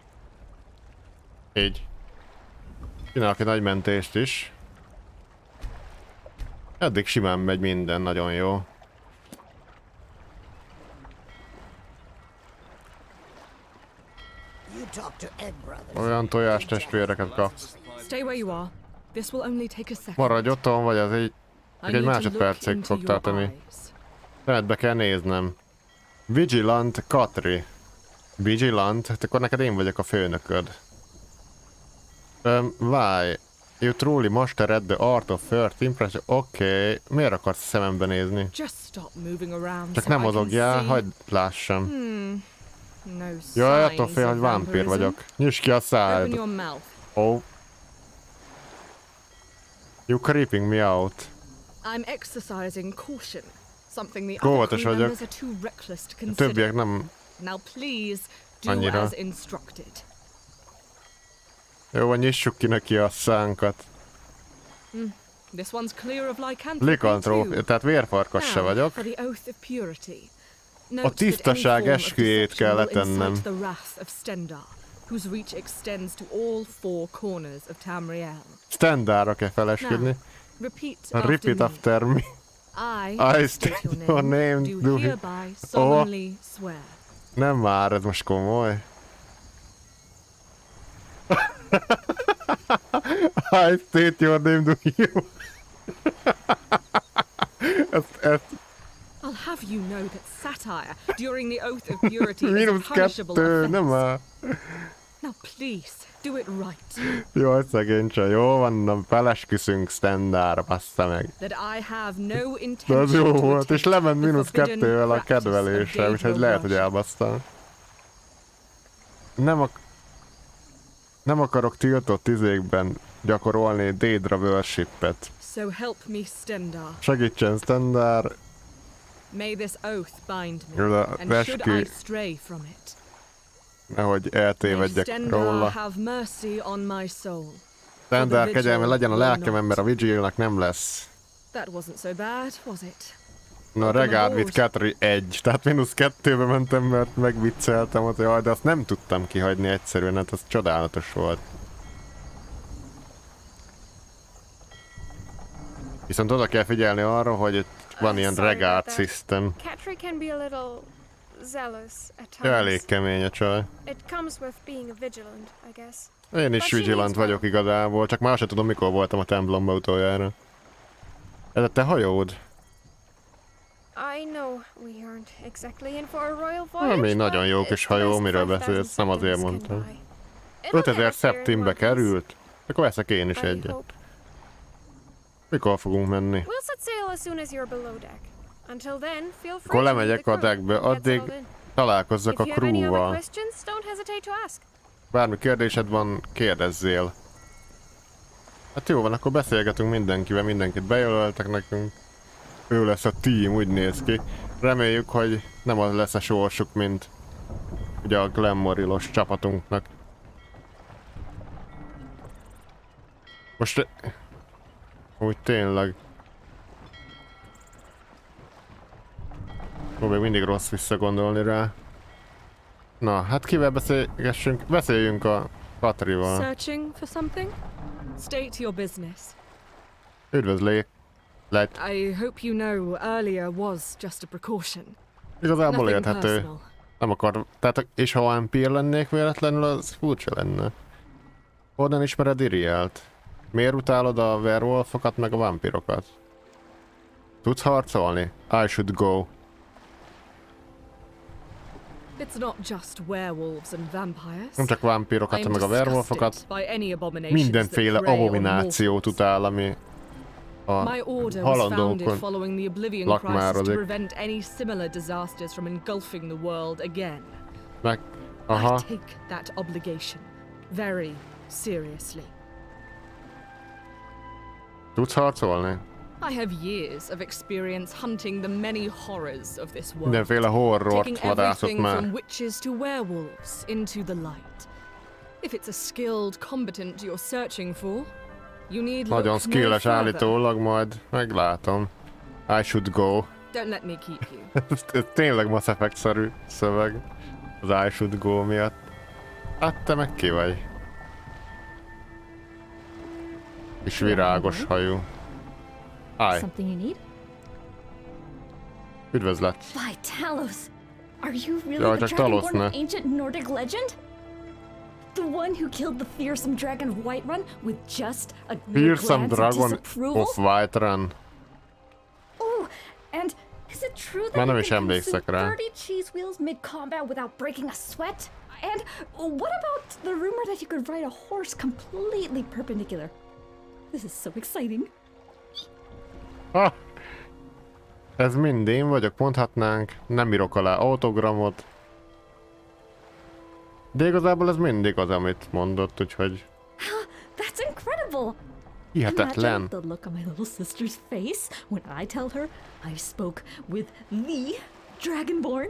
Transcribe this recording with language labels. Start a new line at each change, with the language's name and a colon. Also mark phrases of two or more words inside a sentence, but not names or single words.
Hungarian: Csinálok egy nagy mentést is. Eddig simán megy minden, nagyon jó. Olyan tojás testvéreket kapsz.
English: Stay where you are. This will only take a second.
Hungarian: Maradj otthon, vagy az így
English: I
Hungarian: egy
English: need to
Hungarian: másodpercig
English: look
Hungarian: fog
English: into your
Hungarian: tartani.
English: eyes.
Hungarian: Szemedbe kell néznem. Vigilant Katri.
English: Vigilant?
Hungarian: Hát akkor neked én vagyok a főnököd.
English: Why? You truly mastered the art of first impression.
Hungarian: Oké. Miért akarsz szemembe nézni?
English: Just stop moving around
Hungarian: Csak
English: so
Hungarian: nem
English: I can
Hungarian: mozogjál,
English: see.
Hungarian: hagyd lássam.
English: No
Hungarian: Jaj, attól
English: signs
Hungarian: fél,
English: of
Hungarian: hogy vámpír
English: vampirism.
Hungarian: vagyok. Nyisd ki a
English: Open
Hungarian: szád.
English: your mouth. Oh. You creeping me out. I'm exercising caution. Something the other
Hungarian: Óvatos
English: crew
Hungarian: vagyok.
English: members are too reckless to
Hungarian: A
English: consider.
Hungarian: többiek nem...
English: Now please do
Hungarian: Annyira.
English: as instructed.
Hungarian: Jó, nyissuk ki neki a szánkat.
English: This one's clear of lycanthropy
Hungarian: Likantróp,
English: too.
Hungarian: tehát vérfarkas se
English: Now,
Hungarian: vagyok.
English: for the oath of purity.
Hungarian: A
English: Note
Hungarian: tisztaság
English: that any form of
Hungarian: esküjét kell
English: deception will
Hungarian: letennem.
English: incite the wrath of Stendar, whose reach extends to all four corners of Tamriel.
Hungarian: Standardra kell felesküdni.
English: Now, repeat Repeat after me. I state your name, do hereby solemnly swear.
Hungarian: Nem már, ez most komoly.
English: I state your name, do you?
Hungarian: ezt
English: I'll have you know that satire during the oath of purity is a
Hungarian: mínusz
English: punishable
Hungarian: 2, nem
English: offense.
Hungarian: már.
English: Now please, do it right.
Hungarian: Jaj, szegény csaj, jó van, na, felesküszünk Standardra, bassza meg.
English: That I have no
Hungarian: De
English: intention
Hungarian: az jó
English: to
Hungarian: volt, és
English: attempt
Hungarian: lement
English: the
Hungarian: mínusz
English: forbidden
Hungarian: 2-vel a
English: practice of
Hungarian: kedvelése, úgyhogy
English: Daedra
Hungarian: lehet, hogy
English: worship.
Hungarian: elbasztam. Nem akarok tiltott izékben gyakorolni Daedra worshipet.
English: So help me, Stendar.
Hungarian: Segítsen Standard,
English: May this oath bind You're me, the and should I rescue- stray from it,
Hungarian: nehogy
English: may
Hungarian: eltévedjek
English: Stendar
Hungarian: róla.
English: have mercy on my soul.
Hungarian: Standard kegyelme legyen a
English: will
Hungarian: lelkemen,
English: not.
Hungarian: mert a Vigilnak nem lesz.
English: That wasn't so bad, was it? No, regard with Katri 1.
Hungarian: Tehát mínusz 2-be mentem, mert megvicceltem ott, jaj, de azt nem tudtam kihagyni egyszerűen, hát az csodálatos volt. Viszont oda kell figyelni arra, hogy itt van ilyen
English: Sorry about regard that. system. Katri can be a little zealous at
Hungarian: Ja, elég
English: times.
Hungarian: kemény a csaj.
English: It comes with being a vigilant, I guess.
Hungarian: Én is vigilant vagyok igazából, csak már sem tudom, mikor voltam a templomba utoljára. Ez a te hajód?
English: I know we aren't exactly in for a royal voyage,
Hungarian: Ami nagyon
English: but
Hungarian: jó
English: it's
Hungarian: kis
English: the
Hungarian: hajó,
English: best
Hungarian: miről
English: 5000
Hungarian: beszélsz, nem azért
English: seconds can
Hungarian: mondtam.
English: buy. It'll get
Hungarian: 5000
English: us there in
Hungarian: szeptimbe
English: one piece,
Hungarian: került? Akkor veszek én is
English: I
Hungarian: egyet.
English: hope.
Hungarian: Mikor fogunk menni?
English: We'll set sail as soon as you're below deck. Until then, feel free
Hungarian: Akkor
English: to meet
Hungarian: lemegyek
English: the
Hungarian: a
English: crew
Hungarian: deckbe,
English: and get
Hungarian: addig
English: settled in.
Hungarian: találkozzak a
English: If you have any other
Hungarian: crewval.
English: questions, don't hesitate to ask.
Hungarian: Bármi kérdésed van, kérdezzél. Hát jó van, akkor beszélgetünk mindenkivel, mindenkit bejelöltek nekünk. Ő lesz a team, úgy néz ki. Reméljük, hogy nem az lesz a sorsuk, mint ugye a Glenmorilos csapatunknak. Most... Úgy tényleg. Még mindig rossz visszagondolni rá. Na, hát kivel beszélgessünk? Beszéljünk a Katrival.
English: Searching for something? State your business.
Hungarian: Üdvözlék.
English: I hope you know earlier was just a precaution.
Hungarian: Igazából
English: Nothing
Hungarian: érthető.
English: personal.
Hungarian: Nem akar... Tehát, és ha vampír lennék véletlenül, az furcsa lenne. Honnan ismered Irielt? Miért utálod a werewolfokat meg a vampirokat? Tudsz harcolni?
English: I should go. It's not just werewolves and vampires.
Hungarian: Nem csak vampirokat,
English: I
Hungarian: hanem
English: am
Hungarian: meg a werewolfokat.
English: disgusted by any abominations
Hungarian: Mindenféle
English: that prey on
Hungarian: abominációt
English: mortals.
Hungarian: utál, ami a
English: My order was founded
Hungarian: halandókon
English: following the Oblivion Crisis to
Hungarian: lakmárodik.
English: prevent any similar disasters from engulfing the world again.
Hungarian: Meg...
English: I
Hungarian: Aha.
English: take that obligation very seriously.
Hungarian: Tudsz harcolni?
English: I have years of experience hunting the many horrors of this world.
Hungarian: Mindenféle horrort
English: Taking
Hungarian: vadászott
English: everything
Hungarian: már.
English: from witches to werewolves into the light. If it's a skilled combatant you're searching for, you need
Hungarian: Nagyon
English: look no
Hungarian: skilles
English: further.
Hungarian: állítólag, majd meglátom.
English: I should go. Don't let me keep you.
Hungarian: ez tényleg Mass Effect-szerű szöveg. Az
English: I should go
Hungarian: miatt. Hát te meg ki vagy? Kis virágos hajú.
English: Hi. Something you need?
Hungarian: Üdvözlet.
English: By Talos! Are you really
Hungarian: Ja,
English: the
Hungarian: csak Talos,
English: dragonborn
Hungarian: ne?
English: of ancient Nordic legend? The one who killed the fearsome dragon of Whiterun with just a mere Fearsome glance of Dragon disapproval? of Whiterun. Oh, and is it true
Hungarian: Már
English: that
Hungarian: nem
English: you
Hungarian: is
English: can
Hungarian: emlékszek
English: consume
Hungarian: rá.
English: 30 cheese wheels mid-combat without breaking a sweat? And what about the rumor that you could ride a horse completely perpendicular? This is so exciting. Ha!
Hungarian: Ez mind én vagyok, mondhatnánk. Nem írok alá autogramot. De igazából ez mindig az, amit mondott, úgyhogy
English: That's incredible!
Hungarian: hihetetlen.
English: Imagine the look on my little sister's face when I tell her I spoke with the Dragonborn.